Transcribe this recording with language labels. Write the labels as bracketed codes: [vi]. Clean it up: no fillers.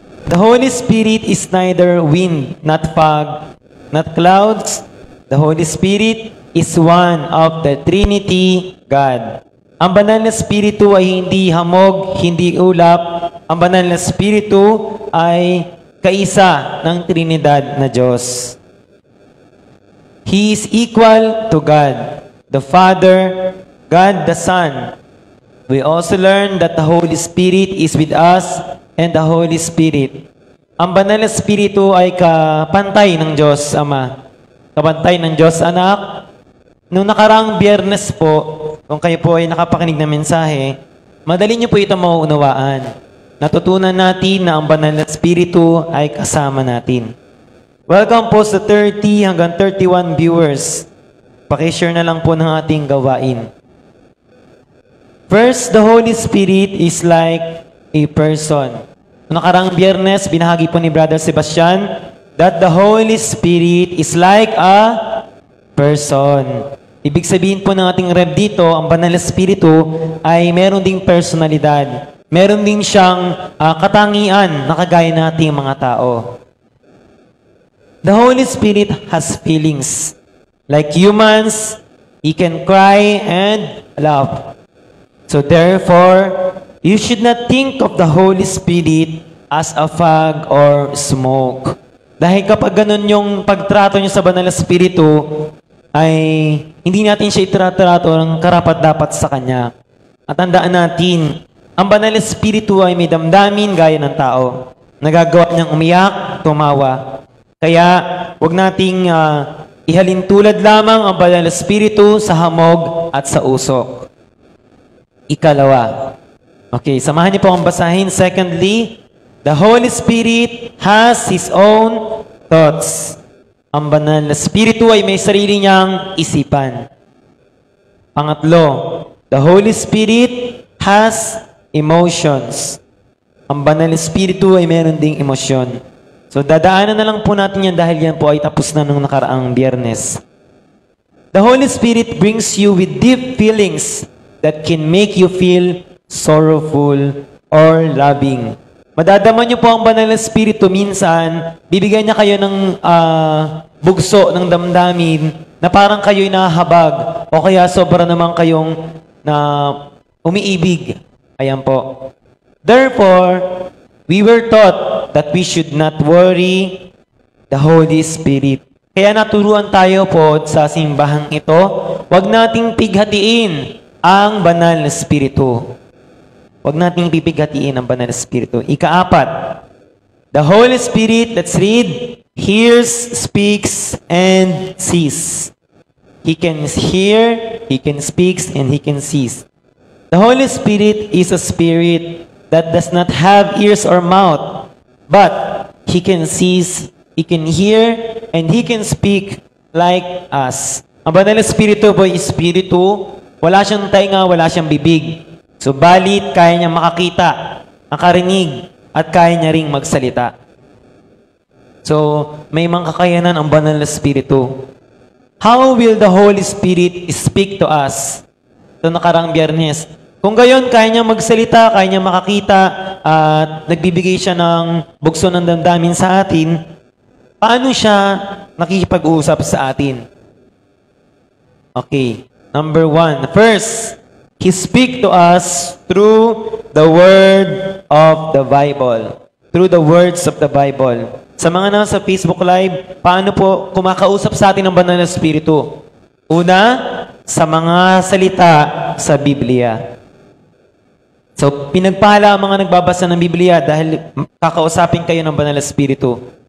[en] The Holy Spirit is neither wind, not fog, not clouds. The Holy Spirit is one of the Trinity God. [tl] Ang banal na Espiritu ay hindi hamog, hindi ulap. Ang banal na Espiritu ay kaisa ng Trinidad na Diyos. [en] He is equal to God, the Father, God the Son. We also learn that the Holy Spirit is with us and the Holy Spirit. [tl] Ang banal na Espiritu ay kapantay ng Diyos Ama, kapantay ng Diyos Anak. Nung nakaraang Biyernes po, kung kayo po ay nakapakinig ng mensahe, madali niyo po ito mauunawaan. Natutunan natin na ang banal na Espiritu ay kasama natin. Welcome po sa 30 hanggang 31 viewers. Pakishare na lang po ng ating gawain. [en] First, the Holy Spirit is like a person. [tl] Nakarang Biyernes, binahagi po ni Brother Sebastian [en] that the Holy Spirit is like a person. [tl] Ibig sabihin po ng ating rep dito, ang banal na Espiritu ay meron ding personalidad. Meron din siyang katangian na kagaya nating mga tao. [en] The Holy Spirit has feelings. Like humans, He can cry and laugh. So therefore, you should not think of the Holy Spirit as a fog or smoke. [tl] Dahil kapag ganun yung pagtrato niyo sa banal na Espiritu, ay hindi natin siya itratrato ng karapat-dapat sa Kanya. At tandaan natin, ang banal na Espiritu ay may damdamin gaya ng tao. Nagagawa niyang umiyak, tumawa. Kaya, huwag nating ihalin tulad lamang ang banal na Espiritu sa hamog at sa usok. Ikalawa. Okay, samahan niyo po ang basahin. [en] Secondly, the Holy Spirit has His own thoughts. [tl] Ang banal na Espiritu ay may sarili niyang isipan. Pangatlo, [en] the Holy Spirit has emotions. [tl] Ang banal na Espiritu ay meron ding emosyon. So, dadaanan na lang po natin yan dahil yan po ay tapos na nung nakaraang Biyernes. [en] The Holy Spirit brings you with deep feelings that can make you feel sorrowful or loving. [tl] Madadama niyo po ang banal na Espiritu minsan, bibigyan niya kayo ng bugso ng damdamin na parang kayo'y nahahabag o kaya sobra naman kayong umiibig. Ayan po. [en] Therefore, we were taught that we should not worry the Holy Spirit. [tl] Kaya naturuan tayo po sa simbahang ito, huwag nating pighatiin ang banal na Espiritu. Huwag nating pipighatiin ang banal na Espiritu. Ikaapat, [en] the Holy Spirit, let's read, hears, speaks, and sees. He can hear, He can speak, and He can sees. The Holy Spirit is a spirit that does not have ears or mouth, but He can see, He can hear, and He can speak like us. [tl] Ang banal na Espiritu po ay Espiritu, wala siyang tainga, wala siyang bibig. Subalit, kaya niya makakita, makarinig, at kaya niya ring magsalita. So, may mga kakayanan ang banal na Espiritu. [en] How will the Holy Spirit speak to us? [tl] Ito nakarang Biyernes. Kung gayon, kaya niya magsalita, kaya niya makakita, at nagbibigay siya ng bugso ng damdamin sa atin, paano siya nakikipag-usap sa atin? Okay. [en] Number one. First, He speak to us through the Word of the Bible. Through the words of the Bible. [tl] Sa mga nasa Facebook Live, paano po kumakausap sa atin ng Banal na Espiritu? Una, sa mga salita sa Biblia. So, pinagpala ang mga nagbabasa ng Biblia dahil kakausapin kayo ng Banal na Espiritu.